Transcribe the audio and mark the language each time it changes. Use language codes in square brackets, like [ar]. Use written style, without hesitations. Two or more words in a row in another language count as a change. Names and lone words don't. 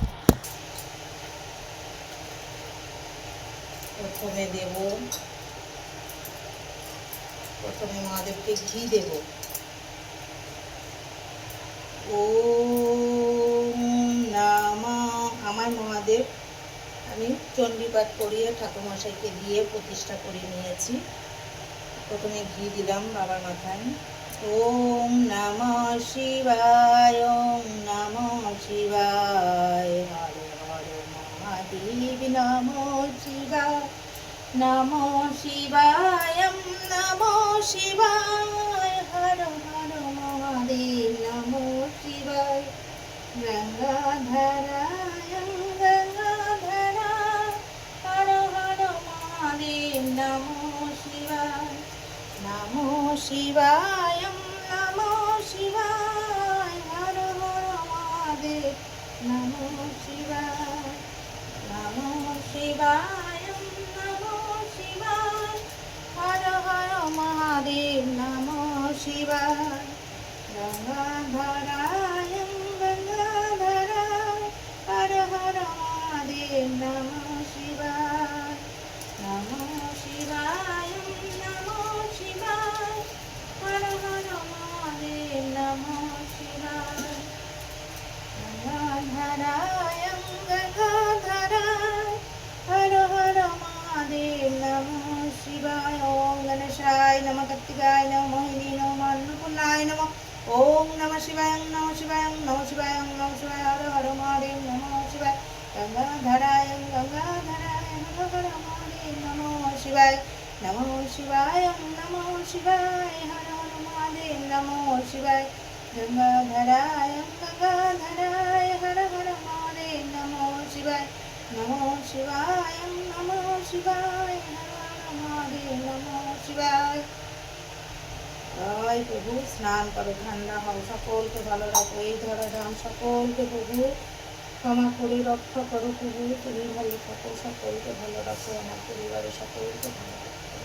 [bn] প্রথমে মহাদেবকে ঘি দেব। [sa] ওম নমঃ। [bn] আমার মহাদেব আমি চণ্ডীপাঠ করিয়ে ঠাকুরমশাইকে দিয়ে প্রতিষ্ঠা করে নিয়েছি। প্রথমে ঘি দিলাম বাবার মাথায়। [sa] ওম নমঃ শিবায়, ওম নমঃ শিবায়, হর হর মহাদেব নমঃ শিবায়, নমঃ শিবায়, নমঃ শিবায়, হর হর মহাদেব নমঃ শিবায়, গঙ্গাধরায় গঙ্গাধরায়, হর হর মহাদেব নমঃ শিবায়, নমঃ শিবায়, নমঃ শিবায়, হর হর মহাদেব নমঃ শিবায়, নমঃ শিবায়, নমঃ শিবায়, হর হর মহাদেব নমঃ শিবায়, গঙ্গাধরায় গঙ্গাধরায়, হর হর মহাদেব নমঃ শিবায়, নমঃ শিবায়, নমঃ শিবায়, হর হর মহাদেব নমঃ শিবায়, গঙ্গাধরায় গঙ্গাধরায়, হর হর মহাদেব নমঃ শিবায়। ওম গণেশায় নমঃ, কার্তিকায় নমঃ, মোহিনী নমঃ, অন্নপূর্ণায় নমঃ। ওম নমঃ শিবায়, নমঃ শিবায়, নমঃ শিবায়, নমঃ শিবায়, হর হর মহাদেব নমঃ শিবায়, গঙ্গাধরায় গঙ্গাধরায়, হর হর মহাদেব নমঃ শিবায়, নমঃ শিবায়, নমঃ শিবায়, হর হর মহাদেব নমঃ শিবায়, গঙ্গাধরায় গঙ্গাধরায়, হর হর মহাদেব নমঃ শিবায়, নমঃ শিবায়, নমঃ শিবায়, হর হর মহাদেব নমঃ শিবায়। [bn] জয় প্রভু। স্নান করো, ঠান্ডা হও, সকলকে ভালো রাখো, এই ধরাধাম সকলকে প্রভু ক্ষমা করে রক্ষা করো। প্রভু তুমি ভালো থাকো, সকলকে ভালো রাখো, আমার পরিবারের সকলকে ভালো রাখো।